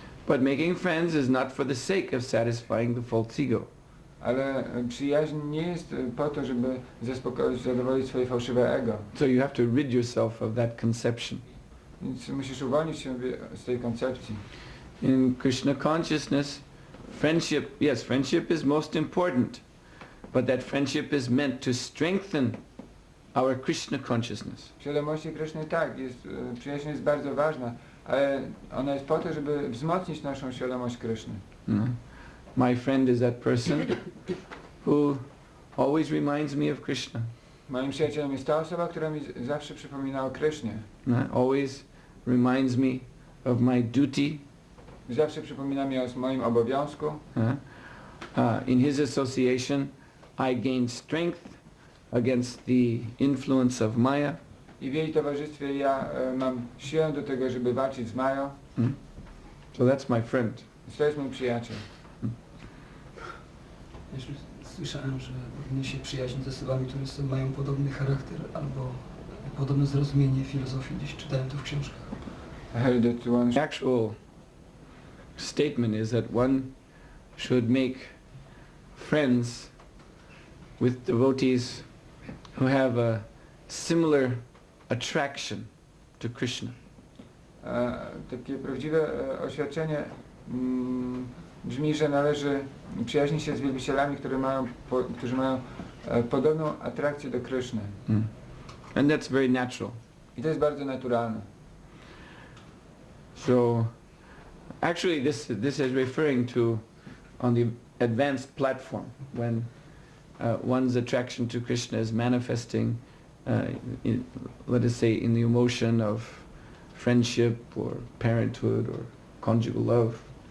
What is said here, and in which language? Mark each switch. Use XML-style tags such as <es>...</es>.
<en>But making friends is not for the sake of satisfying the false ego.</en> <pl>Ale przyjaźń nie jest po to, żeby zadowolić swoje fałszywe ego.</pl> <en>So you have to rid yourself of that conception.</en> <pl>Więc musisz uwolnić się z tej koncepcji.</pl> <en>In Krishna consciousness, friendship is most important, but that friendship is meant to strengthen our Krishna consciousness.</en> <pl>W świadomości Kryszny tak, przyjaźń jest bardzo ważna, ale ona jest po to, żeby wzmocnić naszą świadomość Kryszny.</pl> <en>My friend is that person who always reminds me of Krishna.</en> <pl>Moim przyjacielem jest ta osoba, która mi zawsze przypomina o Krysznie.</pl> <en>Always reminds me of my duty.</en> <pl>Zawsze przypomina mi o moim obowiązku.</pl> <en>In his association I gain strength against the influence of Maya.</en> <pl>I w jej towarzystwie ja mam siłę do tego, żeby walczyć z Mają.</pl> <en>So that's my friend.</en> <pl>To jest mój przyjaciel. Jeśli słyszałem, że powinno się przyjaźnić z osobami, które mają podobny charakter albo podobne zrozumienie filozofii. Gdzieś czytałem to w książkach.</pl> <en>I heard that one... The actual statement is that one should make friends with devotees who have a similar attraction to Krishna.</en> <pl>Takie prawdziwe oświadczenie brzmi, że należy przyjaźnić się z wielbicielami, którzy mają podobną atrakcję do Kryszny.</pl> <en>And that's very natural.</en> <pl>I to jest bardzo naturalne.</pl> <en>So actually this is referring to on the advanced platform when one's attraction to Krishna is manifesting let us say in the emotion of friendship or parenthood or conjugal love.</en>